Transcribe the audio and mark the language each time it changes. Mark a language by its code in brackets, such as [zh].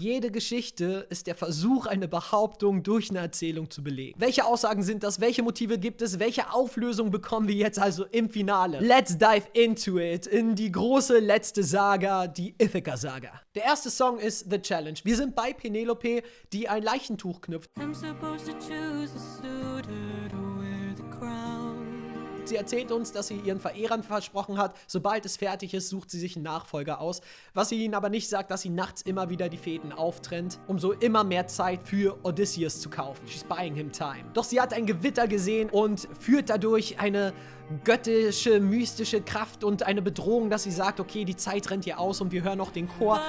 [de] Jede Geschichte ist der Versuch, eine Behauptung durch eine Erzählung zu belegen. Welche Aussagen sind das? Welche Motive gibt es? Welche Auflösung bekommen wir jetzt also im Finale? [en] Let's dive into it, [de] in die große letzte Saga, die Ithaca-Saga. Der erste Song ist The Challenge. Wir sind bei Penelope, die ein Leichentuch knüpft. [en] I'm supposed to choose a suitor to wear the crown. [de] Sie erzählt uns, dass sie ihren Verehrern versprochen hat, sobald es fertig ist, sucht sie sich einen Nachfolger aus. Was sie ihnen aber nicht sagt, dass sie nachts immer wieder die Fäden auftrennt, um so immer mehr Zeit für Odysseus zu kaufen. [en] She's buying him time. [de] Doch sie hat ein Gewitter gesehen und führt dadurch eine göttische, mystische Kraft und eine Bedrohung, dass sie sagt, okay, die Zeit rennt hier aus und wir hören noch den Chor.